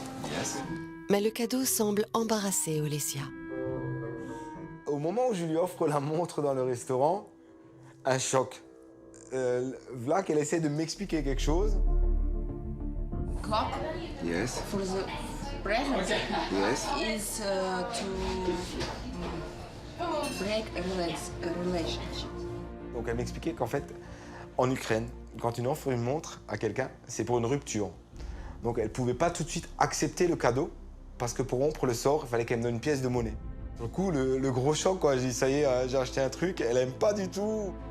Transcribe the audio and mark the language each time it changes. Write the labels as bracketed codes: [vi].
[en] Yes. [fr] Mais le cadeau semble embarrasser Olesia. Au moment où je lui offre la montre dans le restaurant, un choc. Voilà qu'elle essaie de m'expliquer quelque chose. [en] Clock Yes, for the present yes. is to break a relationship. [fr] Donc elle m'expliquait qu'en fait, en Ukraine, quand on offre une montre à quelqu'un, c'est pour une rupture. Donc elle pouvait pas tout de suite accepter le cadeau, parce que pour rompre le sort, il fallait qu'elle me donne une pièce de monnaie. Du coup, le gros choc, quoi. J'ai dit, ça y est, j'ai acheté un truc, elle aime pas du tout.